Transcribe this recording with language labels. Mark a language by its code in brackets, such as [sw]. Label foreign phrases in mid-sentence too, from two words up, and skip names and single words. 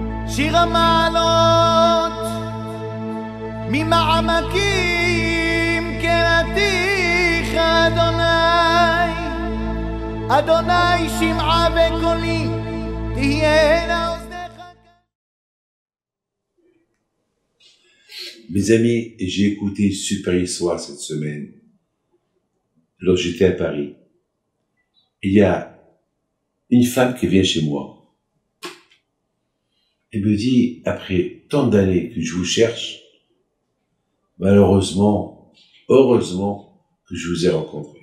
[he] שיר המעלות ממעמקים קראתיך אדוני, אדוני שמעה בקולי תהיינה אוזניך. [fr] Mes amis, j'ai écouté une super histoire cette semaine. Lorsque j'étais à Paris, il y a une femme qui vient chez moi. Elle me dit, après tant d'années que je vous cherche, malheureusement, heureusement que je vous ai rencontré.